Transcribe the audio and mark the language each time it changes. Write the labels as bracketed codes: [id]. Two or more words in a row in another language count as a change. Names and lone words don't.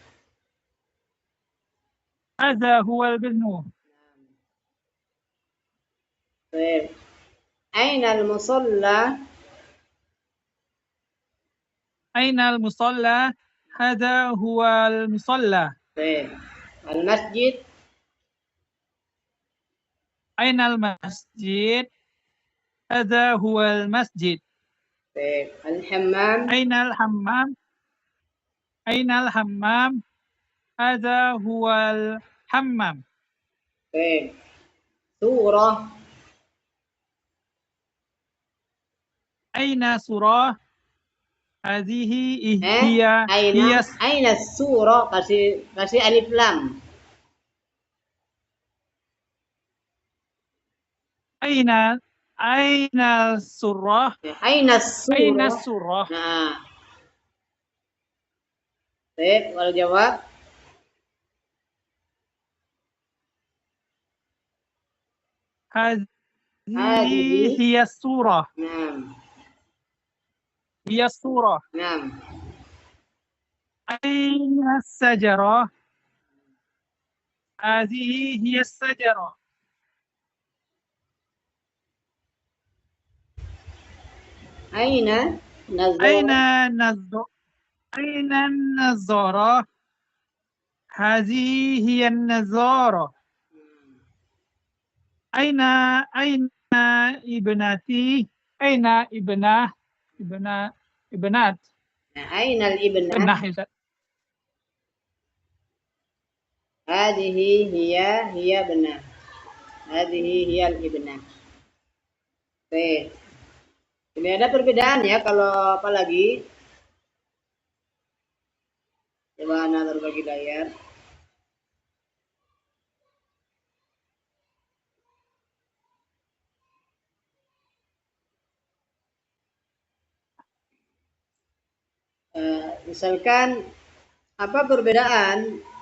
[ar] هذا هو ابن. Baik. أين المصلى. أين المصلى. هذا هو المصلى. Baik. Al-masjid. أين المسجد. هذا هو المسجد. [id] Baik. [ar] Al-hammam. أين الحمام. أين الحمام. هذا هو الحمام. Baik. Surah. أين صورة. هذه هي أين صورة, [id] kasih [ar] ألف لام. أين صورة. Aina Aina surah. surah. [id] Nah. Baik, kalau jawab [ar] هذه هي صورة. Naam. هي صورة. Naam. أين شجرة. هذه هي شجرة. أين نظر. أين نظارة. هذه هي نظارة. أين ابنتي. أين ابنة. أين الابنة. ابنة يا أستاذ. هذه هي بنة. هذه هي الابنة. [id] Baik. Ini ada perbedaan ya, kalau apa lagi? Coba Anda berbagi layar. Misalkan apa perbedaan